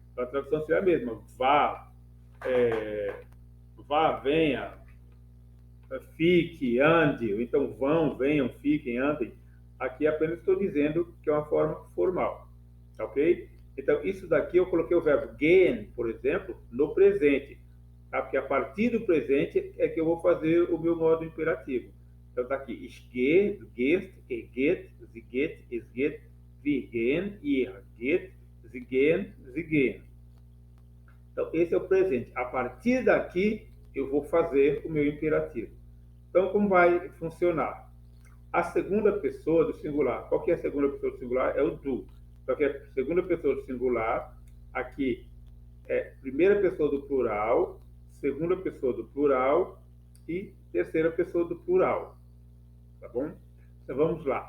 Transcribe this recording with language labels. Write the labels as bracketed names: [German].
[Portuguese] Então, a tradução seria a mesma, vá, vá, venha, fique, ande, ou então vão, venham, fiquem, andem. Aqui apenas estou dizendo que é uma forma formal, tá ok? Então, isso daqui eu coloquei o verbo gehen, por exemplo, no presente, tá? Porque a partir do presente é que eu vou fazer o meu modo imperativo. Então, está aqui, [German] ich gehe, du gehst, er geht, sie geht, es geht, wir gehen, ihr geht, sie gehen, sie gehen. [Portuguese] Então, esse é o presente. A partir daqui, eu vou fazer o meu imperativo. Então, como vai funcionar? A segunda pessoa do singular, qual que é a segunda pessoa do singular? É o du. Só que a segunda pessoa do singular, aqui é primeira pessoa do plural, segunda pessoa do plural e terceira pessoa do plural. Tá bom? Então vamos lá.